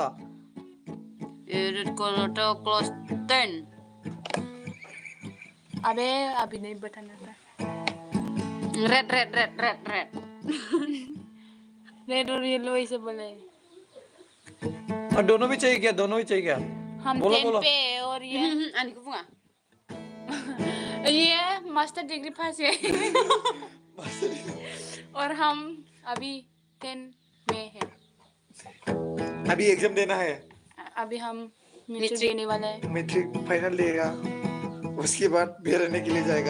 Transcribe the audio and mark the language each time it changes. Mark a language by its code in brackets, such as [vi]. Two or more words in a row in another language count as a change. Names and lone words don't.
[en] red colour [hi] तो क्लास 10 अबे अभी नहीं बताना था रेड रेड और येलो ऐसे बोले और दोनों भी चाहिए क्या हम बोलो, 10 बोलो। पे और ये ani ko funga ये [en] master degree [hi] पास है और हम अभी 10 में हैं अभी एग्जाम देना है अभी हम मैट्रिक देने वाला है मैट्रिक फाइनल देगा उसके बाद बिहार रहने के लिए जाएगा